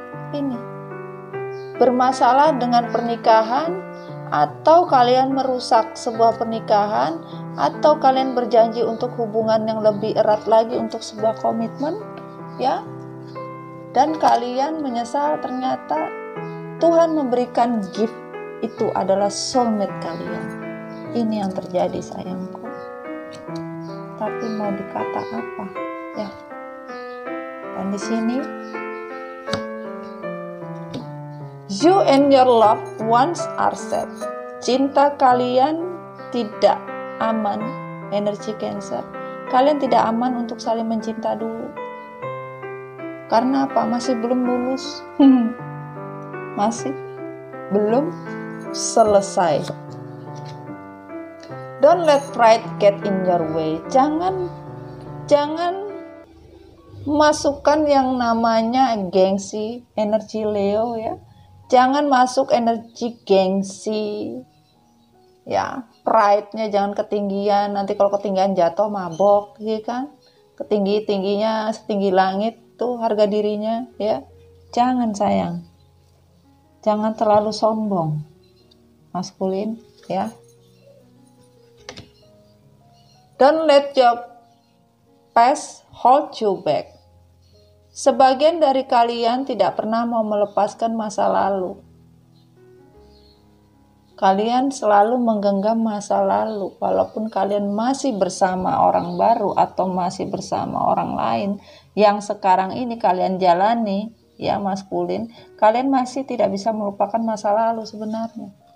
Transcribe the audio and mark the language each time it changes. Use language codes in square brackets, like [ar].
[id] Ini bermasalah dengan pernikahan, atau kalian merusak sebuah pernikahan, atau kalian berjanji untuk hubungan yang lebih erat lagi untuk sebuah komitmen, ya. Dan kalian menyesal ternyata Tuhan memberikan gift itu adalah soulmate kalian. Ini yang terjadi sayangku. Tapi mau dikata apa, ya? Dan di sini [en] you and your loved ones are safe. [id] Cinta kalian tidak aman, energi Cancer. Kalian tidak aman untuk saling mencinta dulu. Karena apa? Masih belum lulus. Masih belum selesai. [en] Don't let pride get in your way. [id] Jangan masukkan yang namanya gengsi, energi Leo, ya. Jangan masuk energi gengsi, ya. Pride-nya jangan ketinggian. Nanti kalau ketinggian jatuh mabok, ya kan? Tingginya setinggi langit tuh harga dirinya, ya. Jangan sayang. Jangan terlalu sombong, maskulin, ya. [en] Don't let your past hold you back. [id] Sebagian dari kalian tidak pernah mau melepaskan masa lalu. Kalian selalu menggenggam masa lalu, walaupun kalian masih bersama orang baru atau masih bersama orang lain yang sekarang ini kalian jalani, ya maskulin, kalian masih tidak bisa melupakan masa lalu sebenarnya.